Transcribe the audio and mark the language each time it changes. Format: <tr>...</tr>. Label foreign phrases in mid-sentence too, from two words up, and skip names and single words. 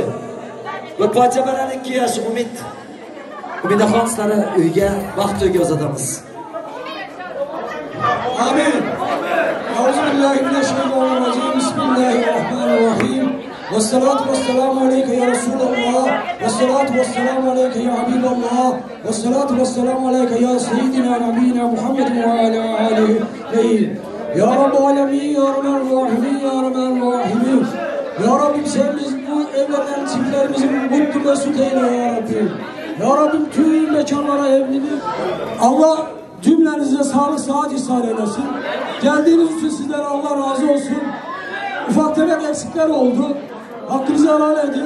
<uz>Va pocha bilan 2 yosh Umid. Umidaxon sizlarni uyga vaqt to'yga uzatamiz. Amin.</uz> <ar>أعوذ بالله من الشيطان الرجيم بسم الله الرحمن الرحيم. والصلاة والسلام عليك يا رسول الله. والصلاة والسلام عليك يا حبيب الله. والصلاة والسلام عليك يا سيدنا نبينا محمد وعلى آله. يا رب العالمين يا رحمن رحيمين يا رحمن رحيمين.</ar> <tr>Ya Rabbim sen biz bu evlerden çiftlerimizin mutlu mesut eyle ya Rabbim. Ya Rabbim tüm mekanlara evlini Allah cümlenize sağlık sıhhat ihsan eylesin. Geldiğiniz için sizlere Allah razı olsun. Ufak tefek eksikler oldu. Hakkınızı helal edin.</tr>